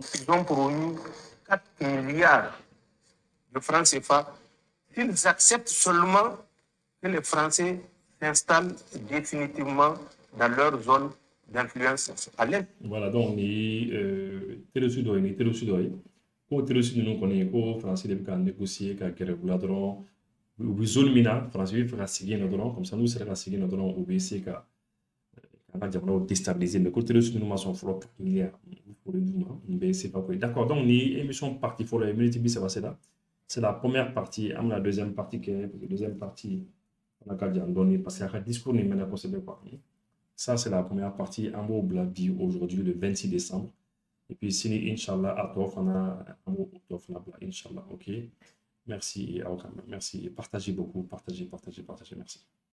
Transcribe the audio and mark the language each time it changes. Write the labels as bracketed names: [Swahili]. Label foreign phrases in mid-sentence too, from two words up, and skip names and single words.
[French] Ils ont promis 4 milliards de francs CFA s'ils acceptent seulement que les Français s'installent définitivement dans leur zone d'influence à l'est. Voilà, donc on est Télé-Sud. Pour Télé-Sud, nous connaissons que les Français ont négocié avec les régulateurs [Bambara] u bɛ zone min na faransi bɛ fɛ ka sigi yen nɔ dɔrɔn [French] comme ça [Bambara] n'u sera ka sigi yen nɔ dɔrɔn u bɛ se ka an ka jamanaw déstabiliser mais ko terroriste ninnu ma sɔn fɔlɔ ka miliya foli d'u ma nin bɛɛ ye sefa ko ye [French] d'accord donc [Bambara] ni émission partie fɔlɔ ye minute 30 sera [French] c'est la première partie [Bambara] an bɛna [French] deuxième partie [Bambara] kɛ [French] parce que deuxième partie [Bambara] fana ka jan dɔɔni [French] parce que [Bambara] a ka discours nin mɛnna kosɛbɛ quoi [French] ça c'est la première partie [Bambara] an b'o bila bi [French] aujourd'hui le 26 décembre et puis [Bambara] sini inchallah a tɔ fana an b'o tɔ fana bila inchallah [French] ok merci et merci partagez beaucoup partagez merci